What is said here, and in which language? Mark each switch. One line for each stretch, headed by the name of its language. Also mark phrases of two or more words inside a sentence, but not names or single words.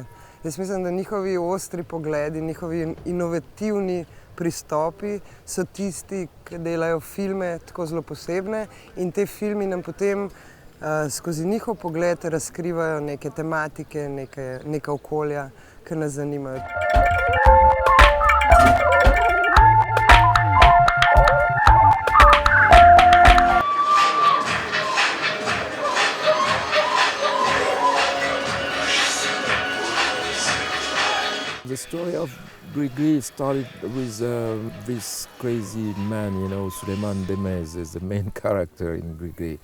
Slovenian: Jaz mislim, da njihovi ostri pogledi, njihovi inovativni pristopi so tisti, ki delajo filme tako zelo posebne in te filmi nam potem skozi njihov pogled razkrivajo neke tematike, neka okolja, ki nas zanimajo.
English: The story of Brežice started with this crazy man, Suleiman Demez is the main character in Brežice.